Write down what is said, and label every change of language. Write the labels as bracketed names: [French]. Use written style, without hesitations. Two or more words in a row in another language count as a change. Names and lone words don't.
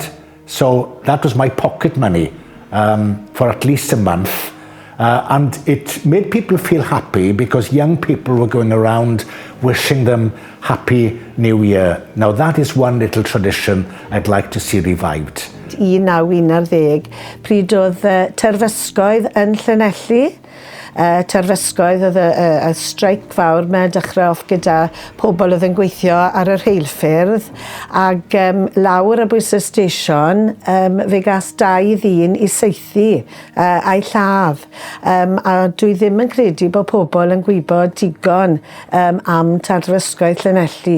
[English] So that was my pocket money for at least a month. And it made people feel happy because young people were going around wishing them Happy New Year. Now that is one little tradition I'd like to see revived. [Welsh] 1911, pryd oedd terfysgoedd yn Llanelli. Terfysgoedd oedd y streic fawr mewn dechrau off gyda pobl oedd yn gweithio ar y rheilffyrdd ac lawr y bwys y station fe gas 2 ddyn i seithi a'i lladd a dwi ddim yn credu bod pobl yn gwybod digon am terfysgoedd Llanelli.